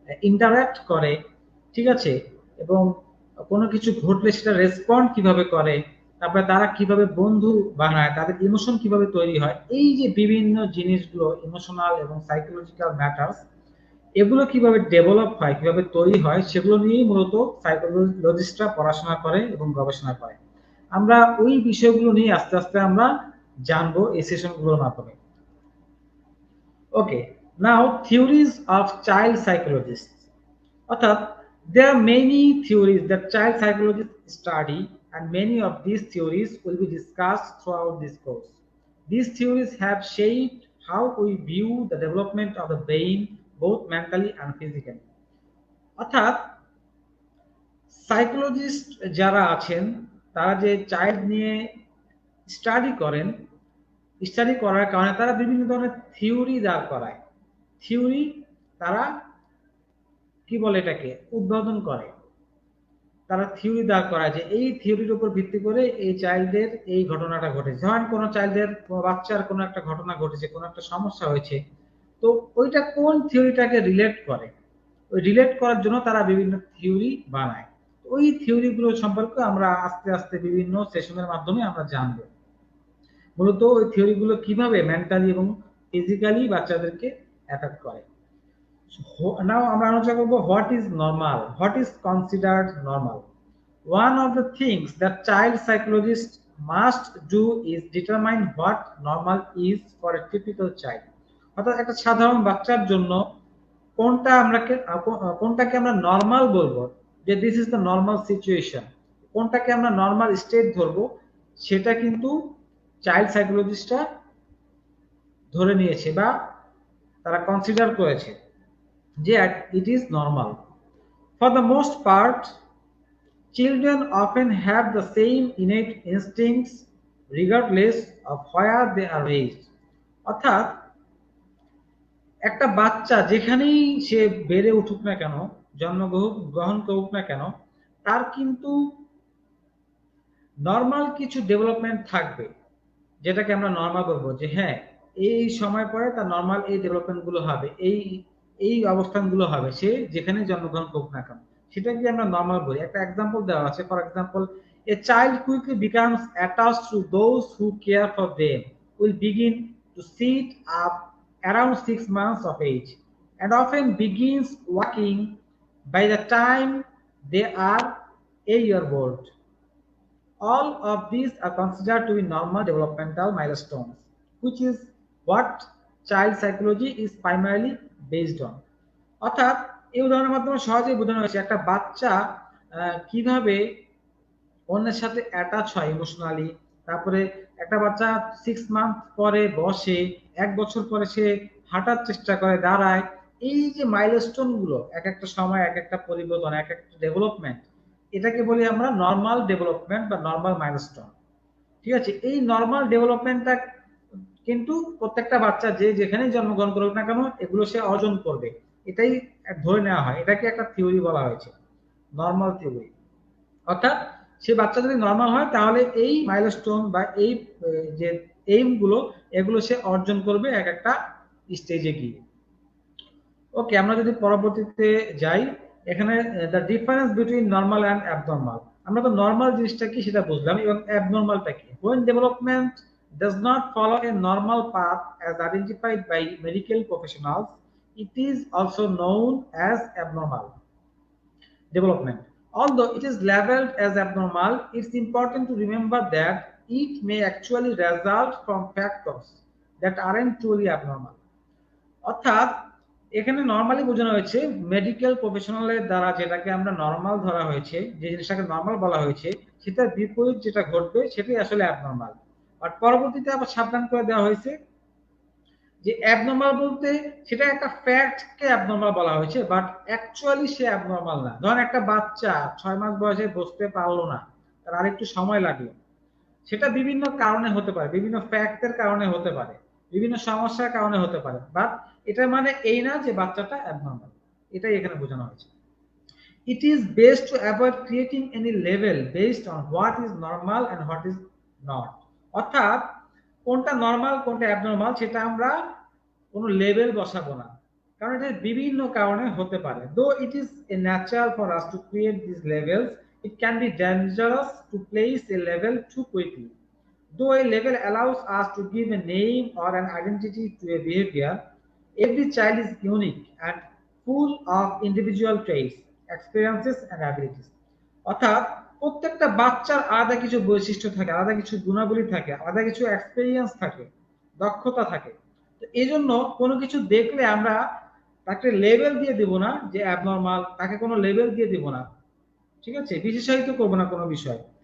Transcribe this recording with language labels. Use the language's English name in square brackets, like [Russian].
[Bangla] Interact করে, ঠিক আছে, এবং কোনো কিছু ঘটলে সেটা রেসপন্ড কিভাবে করে, তারপরে তারা কিভাবে বন্ধু বানায়, তাদের ইমোশন কিভাবে তৈরি হয়, এই যে বিভিন্ন জিনিসগুলো ইমোশনাল এবং সাইকোলজিক্যাল ম্যাটার্স, এগুলো কিভাবে ডেভেলপ হয়, কিভাবে তৈরি হয়, সেগুলো নিয়েই মূলত সাইকোলজিস্টরা পড়াশোনা করে এবং গবেষণা করে। আমরা ওই বিষয়গুলো নিয়ে আস্তে আস্তে আমরা জানবো এই সেশনগুলোর মাধ্যমে। [English] Okay, now theories of child psychologist. [Bangla] অর্থাৎ [English] there are many theories that child psychologists study, and many of these theories will be discussed throughout this course. These theories have shaped how we view the development of the brain, both mentally and physically. [Bangla] অর্থাৎ psychologist যারা আছেন তারা যে child নিয়ে study করেন, study করার কারণে তারা বিভিন্ন ধরনের থিওরি দাঁড় করায়। থিওরি তারা কি বলে, এটাকে উদ্বোধন করে, তারা থিওরি দাঁড় করায় যে এই থিওরির উপর ভিত্তি করে এই চাইল্ডের এই ঘটনাটা ঘটেছে। ধরেন কোনো চাইল্ডের, কোনো বাচ্চার কোনো একটা ঘটনা ঘটেছে, কোনো একটা সমস্যা হয়েছে, তো ওইটা কোন থিওরিটাকে রিলেট করে, ওই রিলেট করার জন্য তারা বিভিন্ন থিওরি বানায়। ওই থিওরি গুলো সম্পর্কে আমরা আস্তে আস্তে বিভিন্ন সেশনের মাধ্যমে আমরা জানবো, মূলত ওই থিওরি গুলো কিভাবে মেন্টালি এবং ফিজিক্যালি বাচ্চাদেরকে অ্যাফেক্ট করে। [English] now [Bangla] আমরা আলোচনা করবো [English] What is normal, what is considered normal. One of the things that child psychologists must do is determine what normal is for a typical child. [Bangla] অর্থাৎ একটা সাধারণ বাচ্চার জন্য কোনটা আমরা কোনটাকে আমরা নর্মাল বলবো, যে [English] this is the normal situation, [Bangla] কোনটাকে আমরা নর্মাল স্টেট ধরবো, সেটা কিন্তু চাইল্ড সাইকোলজিস্টরা ধরে নিয়েছে বা তারা কনসিডার করেছে যে [English] It is normal. For the most part, Children often have the same innate instincts regardless of where they are raised. [Bangla] অর্থাৎ একটা বাচ্চা যেখানেই সে বেড়ে উঠুক না কেন, জন্মগ্রহণ করুক না কেন, তার কিন্তু নরমাল কিছু ডেভেলপমেন্ট থাকবে, যেটাকে আমরা নরমাল বলবো যে হ্যাঁ, এই সময় পরে তার নরমাল এই ডেভেলপমেন্ট গুলো হবে, এই অবস্থানগুলো হবে, সে যেখানে জন্মগ্রহণ করুক না কেন, সেটাকে আমরা নরমাল বলি। একটা এক্সাম্পল দেওয়া আছে, [English] For example, a child quickly becomes attached to those who care for them will begin to sit up around 6 months of age and often begins walking by the time they are a year old. All of these are considered to be normal developmental milestones, which is what child psychology is primarily based on. [Bangla] অর্থাৎ এই উদাহরণের মাধ্যমে সহজেই বোঝানো হয়েছে একটা বাচ্চা কিভাবে অন্যের সাথে অ্যাটাচ হয় ইমোশনালি। তারপরে একটা বাচ্চা 6 মান্থ পরে বসে, 1 বছর পরে সে হাঁটার চেষ্টা করে, দাঁড়ায়। এই যে মাইলস্টোন গুলো, এক একটা সময় এক একটা পরিবর্তন, এক একটা ডেভেলপমেন্ট, এটাকে বলি আমরা নর্মাল ডেভেলপমেন্ট বা নর্মাল মাইলস্টোন। ঠিক আছে, এই নর্মাল ডেভেলপমেন্টটা কিন্তু প্রত্যেকটা বাচ্চা যে যেখানেই জন্মগ্রহণ করুক না কেন, এগুলো সে অর্জন করবে, এটাই ধরে নেওয়া হয়। এটাকে একটা থিওরি বলা হয়েছে, নর্মাল থিওরি। অর্থাৎ সে বাচ্চা যদি নর্মাল হয়, তাহলে এই মাইলস্টোন বা এই যে এইম গুলো, এগুলো সে অর্জন করবে এক একটা স্টেজে গিয়ে। [English] okay, [Bangla] আমরা যদি পরবর্তীতে যাই, এখানে [English] The difference between normal and abnormal. [Bangla] আমরা তো নর্মাল জিনিসটা কি সেটা বুঝলাম, এবং অ্যাবনর্মালটা কি। [English] when development does not follow a normal path as identified by medical professionals, it is also known as abnormal development. Although it is labeled as abnormal, it's important to remember that it may actually result from factors that aren't truly abnormal. [Bangla] অর্থাৎ এখানে normally বোঝানো হয়েছে medical প্রফেশনালের দ্বারা যেটাকে আমরা normal ধরা হয়েছে, যে জিনিসটাকে নর্মাল বলা হয়েছে, সেটার বিপরীত যেটা ঘটবে সেটাই আসলে অ্যাবনর্মাল। আর পরবর্তীতে আবার সাবধান করে দেওয়া হয়েছে যে অ্যাবনর্মাল বলতে সেটা একটা ফ্যাক্টকে অ্যাবনর্মাল বলা হয়েছে, বাট অ্যাকচুয়ালি সে অ্যাবনর্মাল না। ধরেন একটা বাচ্চা 6 মাস বয়সে বসতে পারলো না, তার আরেকটু সময় লাগলো, সেটা বিভিন্ন কারণে হতে পারে, বিভিন্ন ফ্যাক্টের কারণে হতে পারে, বিভিন্ন সমস্যার কারণে হতে পারে, বাট এটা মানে এই না যে বাচ্চাটা অ্যাবনর্মাল। এটাই এখানে বোঝানো হয়েছে। [English] It is best to avoid creating any label based on what is normal and what is not. [Bangla] অর্থাৎ কোনটা নর্মাল কোনটা অ্যাবনর্মাল সেটা আমরা কোনো লেভেল বসাবো না, কারণ এটা বিভিন্ন কারণে হতে পারে। [English] Though it is a natural for us to create these labels, it can be dangerous to place a label too quickly. Though a label allows us to give a name or an identity to a behavior, every child is unique and full of individual traits, experiences and abilities. [Bangla] অর্থাৎ প্রত্যেকটা বাচ্চার আলাদা কিছু বৈশিষ্ট্য থাকে, আলাদা কিছু গুণাবলী থাকে, আলাদা কিছু এক্সপেরিয়েন্স থাকে, দক্ষতা থাকে। তো এই জন্য কোনো কিছু দেখলে আমরা তাকে লেবেল দিয়ে দেব না যে অ্যাবনর্মাল, তাকে কোনো লেবেল দিয়ে দেব না, ঠিক আছে, বিশেষায়িত করবো না কোনো বিষয়।